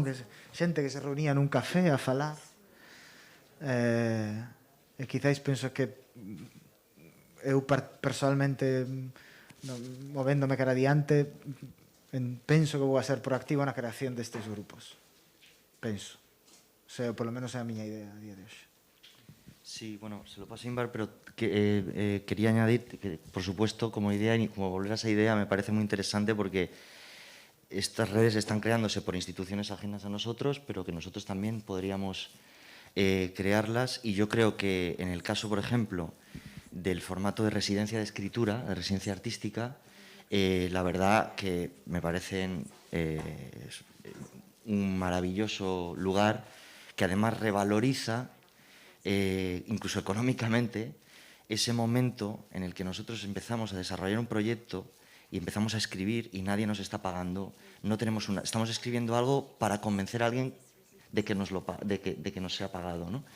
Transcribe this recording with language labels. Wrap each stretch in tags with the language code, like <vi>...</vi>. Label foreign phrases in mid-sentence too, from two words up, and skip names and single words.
<gl>Que xente que se reunía nun café a falar. E quizáis penso que eu personalmente movéndome cara adiante penso que vou a ser proactivo na creación destes grupos. Penso.</gl> <es>O sea,</es> <gl>polo menos é a miña idea a día de hoxe.</gl> <es>Sí, bueno, se lo paso a Inbar, pero quería añadir que, por supuesto, como idea y como volver a esa idea, me parece muy interesante porque estas redes están creándose por instituciones ajenas a nosotros, pero que nosotros también podríamos crearlas. Y yo creo que en el caso, por ejemplo, del formato de residencia de escritura, de residencia artística, la verdad que me parecen un maravilloso lugar que además revaloriza incluso económicamente, ese momento en el que nosotros empezamos a desarrollar un proyecto y empezamos a escribir y nadie nos está pagando, estamos escribiendo algo para convencer a alguien de que nos sea pagado, ¿no?</es>